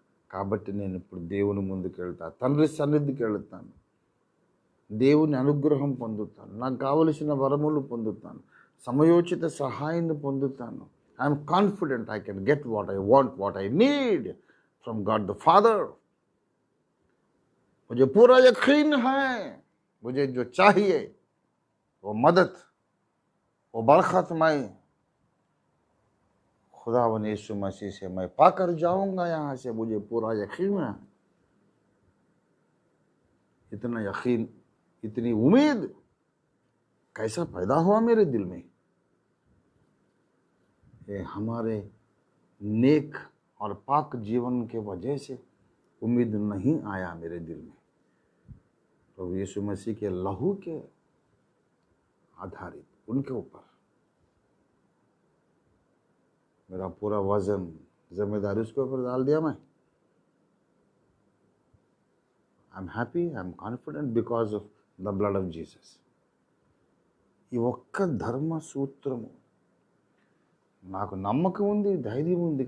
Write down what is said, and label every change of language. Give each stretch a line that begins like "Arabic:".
Telugu: కాబట్టి నేను ఇప్పుడు దేవుని ముందుకు వెళ్తాను, తండ్రి సన్నిధికి వెళుతాను, దేవుని అనుగ్రహం పొందుతాను, నాకు కావలసిన వరములు పొందుతాను, సమయోచిత సహాయాన్ని పొందుతాను.
English: I'm confident I can get what I want, what I need from God the Father.
Hindi: मुझे पूरा यकीन है मुझे जो चाहिए वो मदद, वो बरकत मैं खुदावन यीशु मसीह से मैं पाकर जाऊंगा यहाँ से, मुझे पूरा यकीन है। इतना यकीन, इतनी उम्मीद कैसा पैदा हुआ मेरे दिल में? ये हमारे नेक और पाक जीवन के वजह से उम्मीद नहीं आया मेरे दिल में। प्रभु यीशु मसीह के लहू के आधारित उनके ऊपर मेरा पूरा वजन, जिम्मेदारी उसके ऊपर डाल दिया मैं।
English: I am happy, I am confident because of the blood of Jesus.
Telugu: ఈ ఒక్క ధర్మ సూత్రము నాకు నమ్మకం ఉంది, ధైర్యం ఉంది.